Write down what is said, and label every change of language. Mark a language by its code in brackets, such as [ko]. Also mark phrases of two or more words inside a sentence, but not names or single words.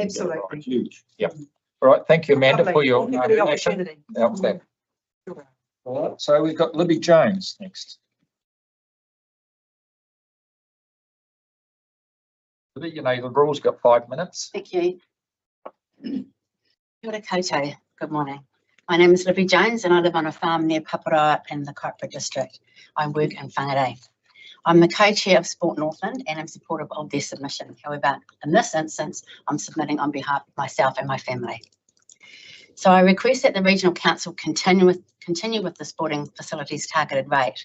[en] absolutely. right? Huge. Yeah. All right. Thank you, Amanda, Lovely. for your Thank you for the information. opportunity. Outstanding. All right. So we've got Libby Jones next. Libby, you know the rules. Got 5 minutes. Thank you. [mi] Kia ora koutou. [en] Good morning. My name is Libby Jones and I live on a farm near Paparoa in the Kaipara district. I work in Whangarei. I'm the co-chair of Sport Northland and I'm supportive of their submission. However, in this instance, I'm submitting on behalf of myself and my family. So I request that the Regional Council continue with the sporting facilities targeted rate.